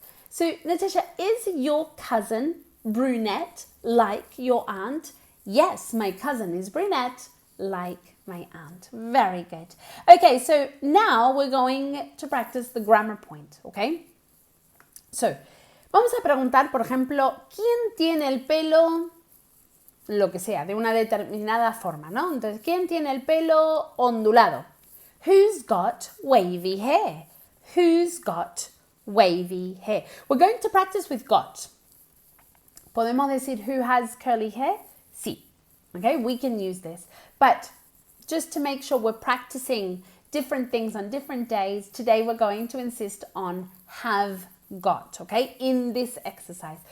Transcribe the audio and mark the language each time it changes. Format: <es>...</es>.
<en>So Natasha, is your cousin brunette like your aunt? Yes, my cousin is brunette like my aunt. Very good. Okay, so now we're going to practice the grammar point, okay? So</en> <es>Vamos a preguntar, por ejemplo, ¿quién tiene el pelo, lo que sea, de una determinada forma, ¿no? Entonces, ¿quién tiene el pelo ondulado?</es> <en>Who's got wavy hair? Who's got wavy hair? We're going to practice with got.</en> <es>¿Podemos decir</es> <en>who has curly hair? Sí. Okay, we can use this. But just to make sure we're practicing different things on different days, today we're going to insist on have got, okay, in this exercise.</en>